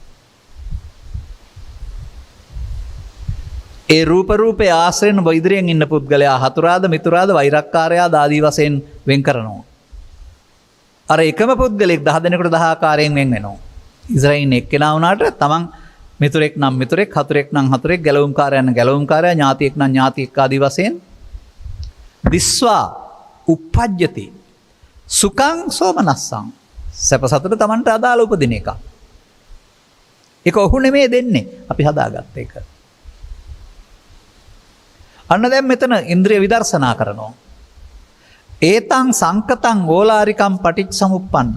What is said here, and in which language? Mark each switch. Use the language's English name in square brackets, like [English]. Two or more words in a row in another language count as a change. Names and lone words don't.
[Sinhala] ඒ රූපේ ආශ්‍රයෙන් ඔබ ඉදිරියෙන් ඉන්න පුද්ගලයා හතුරාද මිතුරාද වෛරක්කාරයාද ආදී වශයෙන් වෙන් කරනවා. අර එකම පුද්ගලෙක් 10 දෙනෙකුට 10 ආකාරයෙන් වෙන් වෙනවා. ඉස්රායිල් එක්කෙනා වුණාට තමන් මිතුරෙක් නම් මිතුරෙක්, හතුරෙක් නම් හතුරෙක්, ගැලවුම්කාරයා නම් ගැලවුම්කාරයා, ඥාතියෙක් නම් ඥාතියෙක් ආදී වශයෙන් [Pali] දිස්වා උප්පජ්ජති සුඛං සෝමනස්සං [Sinhala] සැප සතුට තමන්ට අදාළ උපදින එක. ඒක ඔහු නෙමෙයි දෙන්නේ. අපි හදාගත්ත එක. අන්න දැන් මෙතන ඉන්ද්‍රිය විදර්ශනා කරනවා. [Pali] ඒතං සංකතං ඕලාරිකං පටිච්චසමුප්පන්නං.